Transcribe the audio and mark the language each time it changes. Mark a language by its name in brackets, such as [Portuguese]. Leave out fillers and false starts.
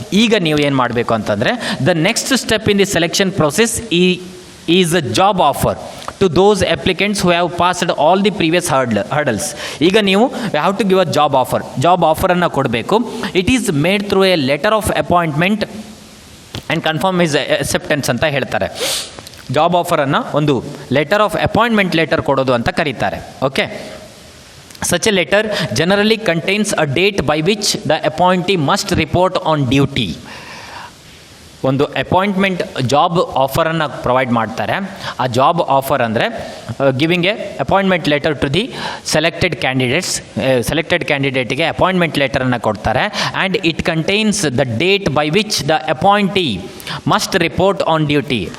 [Kannada] ಈಗ ನೀವು ಏನು ಮಾಡಬೇಕು ಅಂತಂದರೆ, [English] The next step in the selection process is a job offer to those applicants who have passed all the previous hurdles. [Kannada] ಈಗ ನೀವು [English] have to give a job ಆಫರನ್ನು [Kannada] ಕೊಡಬೇಕು. [English] it is made through a letter of appointment and confirm is acceptance [Kannada] ಅಂತ ಹೇಳ್ತಾರೆ. Job ಆಫರನ್ನು ಒಂದು letter of appointment letter ಕೊಡೋದು ಅಂತ ಕರೀತಾರೆ. [English] Okay, such a letter generally contains a date by which the appointee must report on duty. [Kannada] ಒಂದು appointment job ಆಫರನ್ನು provide ಮಾಡ್ತಾರೆ. ಆ job offer ಅಂದರೆ [English] giving a appointment letter to the selected ಕ್ಯಾಂಡಿಡೇಟಿಗೆ [Kannada] appointment ಲೆಟರನ್ನು ಕೊಡ್ತಾರೆ. [English] And it contains the date by which the appointee must report on duty.